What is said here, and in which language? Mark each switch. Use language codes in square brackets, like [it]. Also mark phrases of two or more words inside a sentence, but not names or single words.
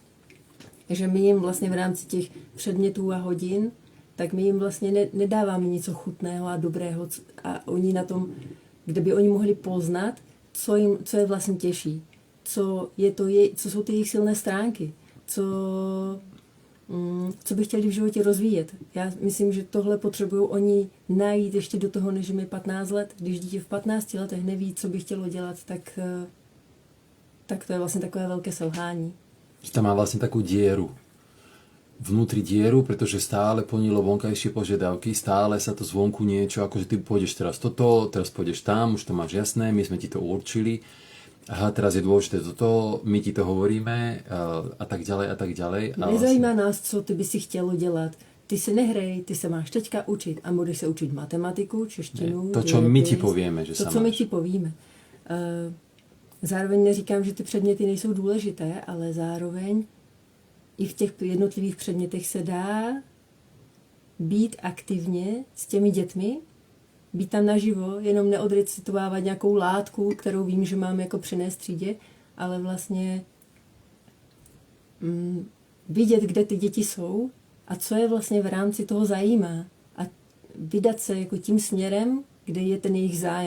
[cs] Takže my jim vlastně v rámci těch předmětů a hodin, tak my jim vlastně nedáváme něco chutného a dobrého a oni na tom, kde by oni mohli poznat, co je vlastně těžší, co jsou ty jejich silné stránky, co by chtěli v životě rozvíjet. Já myslím, že tohle potřebují oni najít ještě do toho, než jim je 15 let. Když dítě v 15 letech neví, co by chtělo dělat, tak to je vlastně takové velké selhání. [sk] Že tam má vlastne takú dieru. Vnútri dieru, pretože stále plnilo vonkajšie požiadavky, stále sa to zvonku niečo, akože ty pôjdeš teraz toto, teraz pôjdeš tam, už to máš jasné, my sme ti to určili. Aha, teraz je dôležité toto, my ti to hovoríme a tak ďalej a tak ďalej. [cs] Nezajímá nás, co ty by si chtělo dělat. Ty si nehrej, ty se máš teďka učit a budeš se učit matematiku, češtinu. [sk] To, čo my ti povieme, že [cs] to, co my ti povíme. Zároveň neříkám, že ty předměty nejsou důležité, ale zároveň i v těch jednotlivých předmětech se dá být aktivně s těmi dětmi, být tam naživo, jenom neodrecitovávat nějakou látku, kterou vím, že mám jako přinést třídě, ale vlastně vidět, kde ty děti jsou a co je vlastně v rámci toho zajímá a vydat se jako tím směrem, kde je ten jejich zájem.